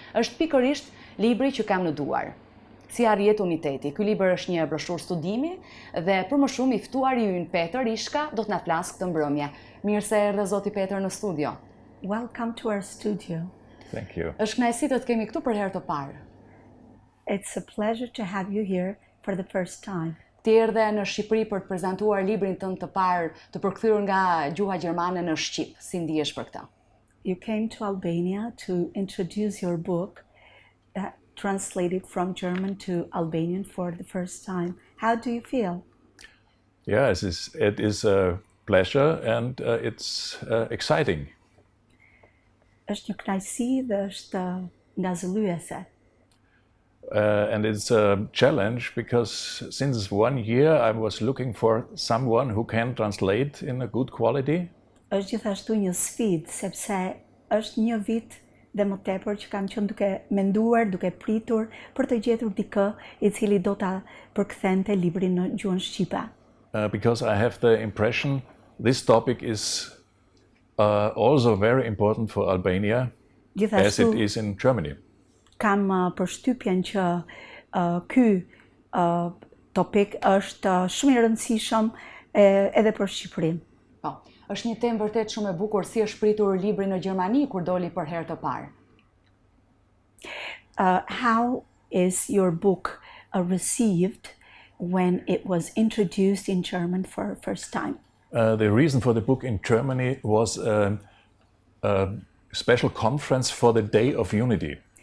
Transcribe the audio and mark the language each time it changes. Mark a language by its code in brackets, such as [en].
[sq] Është pikërisht libri që kam në duar. Si arrihet uniteti. Ky libër është një broshurë studimi dhe për më shumë i ftuari ynë Petër Ishka do të na flasë këtë mbrëmje. Mirë se erdhe zoti Petër në studio. [en] Welcome to our studio. Thank you. [sq] Është kënaqësi të të kemi këtu për herë të parë. [en] It's a pleasure to have you here for the first time. [sq] Ti erdhe në Shqipëri për të prezantuar librin tënd të parë, të përkthyer nga gjuha gjermane në shqip. Si ndihesh për këtë? [en] You came to Albania to introduce your book that translated from German to Albanian for the first time. How do you feel? Yes, it is a pleasure and it's exciting. [sq] Është një kënaqësi dhe është ngazëlluese. [en] And it's a challenge because since 1 year I was looking for someone who can translate in a good quality. [sq] Është gjithashtu një sfidë sepse është një vit dhe më tepër që kam qenë duke menduar, duke pritur për të gjetur dikë i cili do ta përkthente librin në gjuhën shqipe. [en] Because I have the impression this topic is also very important for Albania as it is in Germany. [sq] Kam përshtypjen që ky topik është shumë i rëndësishëm edhe për Shqipërinë. Po, është një temë vërtet shumë e bukur. Si është pritur libri në Gjermani kur doli për herë të parë? [en] How is your book received when it was introduced in German for the first time? The reason for the book in Germany was a special conference for the Day of Unity.